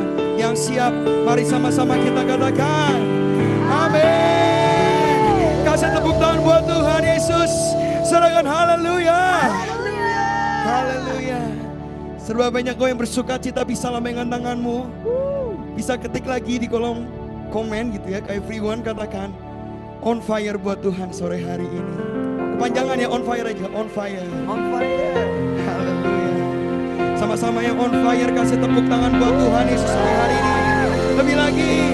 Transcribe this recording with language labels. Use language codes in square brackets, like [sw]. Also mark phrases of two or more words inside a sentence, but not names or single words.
[id] Yang siap, mari sama-sama kita katakan amin. Kasih tepuk tangan buat Tuhan Yesus. Serahkan haleluya. Haleluya. Serba banyak kau yang bersuka cita bisa lambaikan tanganmu. Bisa ketik lagi di kolom komen gitu ya, kayak everyone katakan [en] on fire [id] buat Tuhan sore hari ini. Kepanjangan ya, [en] on fire aja, on fire. On fire. [id] Haleluya. Sama-sama yang [en] on fire [id] kasih tepuk tangan buat Tuhan Yesus sore hari ini. Lebih lagi.